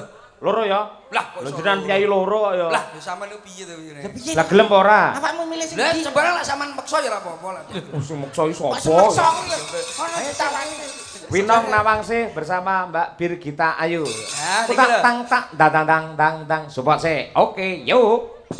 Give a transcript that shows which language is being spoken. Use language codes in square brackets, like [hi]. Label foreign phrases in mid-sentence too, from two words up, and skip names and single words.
[jv] Loro ya? lah kok Lho iso jenengan piyayi loro kok ya. Lah, sampean niku piye to ngene? piye? Lah gelem apa ora? Awakmu milih sing Lah ndi? sebarang lek sampean meksa ya ora apa-apa lah. Sing meksa Kok sapa? semeksa kuwi lho. Ono ditawani. Winong Nawangse bersama Mbak Birgita Ayu. Ah, niki Tak lho. tang tak dang dang dang dang dang support sik. Oke, yuk.